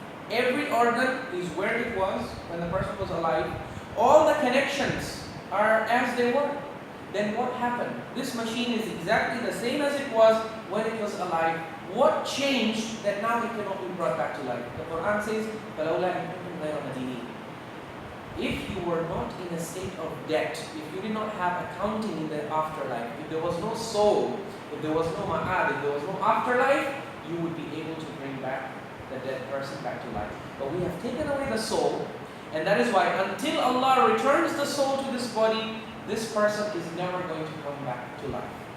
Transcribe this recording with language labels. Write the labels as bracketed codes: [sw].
[en] Every organ is where it was when the person was alive. All the connections are as they were. Then what happened? This machine is exactly the same as it was when it was alive. What changed that now it cannot be brought back to life? The Quran says, [ar] فَلَوْلَا إِن كُنتُمْ غَيْرَ مَدِينِينَ. [en] If you were not in a state of debt, if you did not have accounting in the afterlife, if there was no soul, if there was no ma'ad, if there was no afterlife, you would be able to bring back the dead person back to life. But we have taken away the soul, and that is why until Allah returns the soul to this body, this person is never going to come back to life.